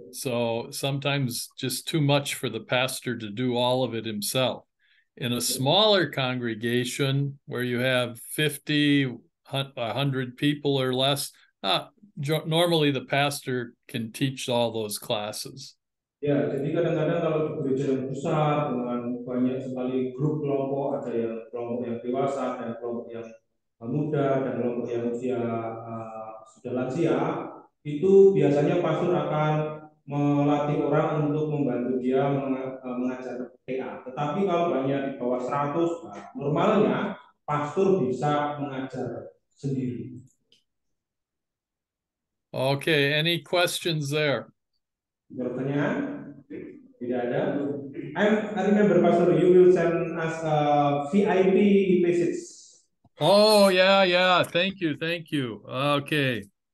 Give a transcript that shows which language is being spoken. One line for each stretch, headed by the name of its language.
English: So sometimes just too much for the pastor to do all of it himself. In a smaller congregation where you have 50, 100 people or less, normally the pastor can teach all those classes.
Indonesian: Ya, jadi kadang-kadang kalau di gereja yang besar dengan banyak sekali grup kelompok, ada yang kelompok yang dewasa, ada kelompok yang muda, dan kelompok yang usia sudah lansia, itu biasanya pastor akan melatih orang untuk membantu dia mengajar PA. Tetapi kalau banyak di bawah 100, normalnya pastor bisa mengajar sendiri.
English: Okay, any questions there?
Indonesian: Pertanyaan? Tidak ada.
English: I remember, Pastor, you will send us VIP visits. Oh, yeah. Thank you. Okay.